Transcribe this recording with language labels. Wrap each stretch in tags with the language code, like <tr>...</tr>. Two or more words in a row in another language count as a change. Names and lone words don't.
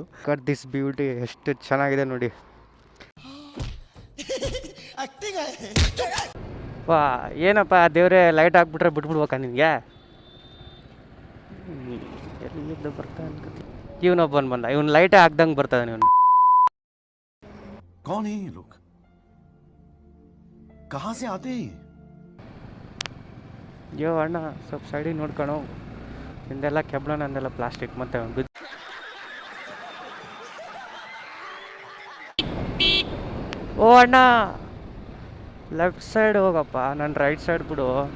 <en>cut this beauty</en> <kn>ಎಷ್ಟು ಚೆನ್ನಾಗಿದೆ ನೋಡಿ. ವಾ ಏನಪ್ಪ ದೇವ್ರೆ, ಲೈಟ್ ಹಾಕ್ಬಿಟ್ರೆ ಬಿಟ್ಬಿಡ್ಬೇಕಾ ನಿನಗೆ? ಎಲ್ಲಿದ್ದು ಬರ್ತಾ ಅನ್ಕೋತಿ. ಇವನೊಬ್ಬನು ಬಂದ, ಇವನು ಲೈಟೇ ಹಾಕ್ದಂಗೆ ಬರ್ತಾನೆ ಇವನು.</kn> <hi>कौन है ये लोग? कहाँ से आते हैं?</hi> <kn>ಅಯ್ಯೋ ಅಣ್ಣ ಸ್ವಲ್ಪ ಸೈಡಿಗೆ ನೋಡ್ಕೊಳು, ಹಿಂದೆಲ್ಲ ಕೆಬ್ಲ, ನಂದೆಲ್ಲ ಪ್ಲಾಸ್ಟಿಕ್. ಮತ್ತೆ ಓ ಅಣ್ಣ</kn> <en>left side</en> <kn>ಹೋಗಪ್ಪ, ನಾನು</kn> <en>right side</en> <kn>ಬಿಡು.</kn>